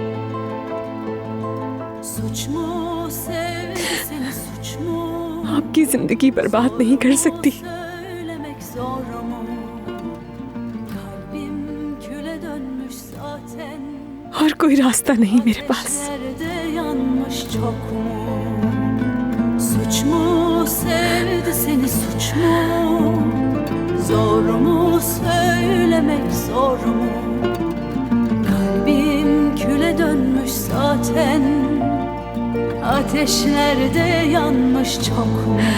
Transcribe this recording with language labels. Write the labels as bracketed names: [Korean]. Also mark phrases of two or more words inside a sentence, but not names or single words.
[Hindi] आपकी जिंदगी बर्बाद नहीं कर सकती। और कोई रास्ता नहीं मेरे पास। [Turkish] Suç mu sevdi seni, suç mu? Zor mu söylemek, zor mu? ben ateşlerde yanmış çok mu?